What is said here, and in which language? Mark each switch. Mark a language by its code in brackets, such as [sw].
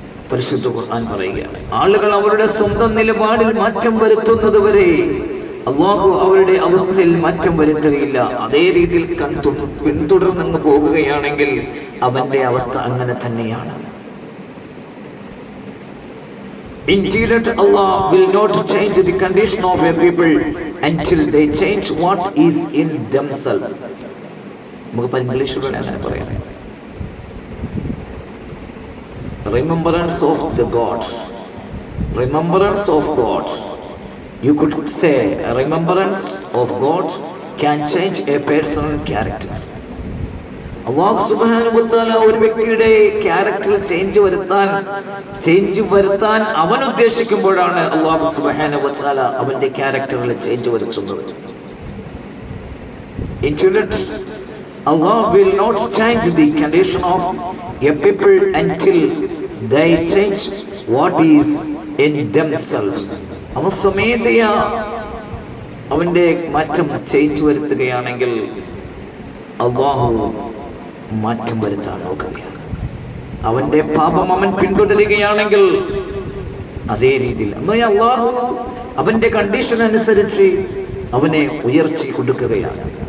[ml] പരിശുദ്ധ ഖുർആൻ പറയുകയാണ്, ആളുകൾ അവരുടെ സ്വന്തം നിലപാടിൽ മാറ്റം വരുത്തുന്നത് വരെ അല്ലാഹു അവരുടെ അവസ്ഥയിൽ മാറ്റം വരുത്തുകയില്ല. അതേ രീതിയിൽ പിന്തുടർന്ന് പോകുകയാണെങ്കിൽ അവന്റെ അവസ്ഥ അങ്ങനെ തന്നെയാണ്. [en] Indeed, Allah will not change the condition of a people until they change what is in themselves. [ml] നമുക്ക് ഇംഗ്ലീഷിലൂടെ അങ്ങനെ പറയാം. [en] Remembrance of the God. Remembrance of God. You could say a remembrance of God can change a person's character. [ml] അല്ലാഹു സുബ്ഹാനഹു വ തആല ഒരു വ്യക്തിയുടെ ക്യാരക്ടറിൽ change വരുത്താൻ അവൻ ഉദ്ദേശിക്കുമ്പോഴാണ് അല്ലാഹു സുബ്ഹാനഹു വ തആല അവന്റെ ക്യാരക്ടറിൽ ചേഞ്ച് വരുത്തുന്നത്. [en] Indeed, Allah will not change the condition of a people until they change what is in themselves. [ml] അവൻ സ്വമേധയാ അവന്റെ മാറ്റം ചേഞ്ച് വരുത്തുകയാണെങ്കിൽ അല്ലാഹു മാറ്റം വരുത്താൻ നോക്കുകയാണ്. അവന്റെ പാപം അവൻ പിന്തുടരുകയാണെങ്കിൽ അതേ രീതിയിൽ അല്ലാഹു അവന്റെ കണ്ടീഷൻ അനുസരിച്ച് അവനെ ഉയർച്ച കൊടുക്കുകയാണ്.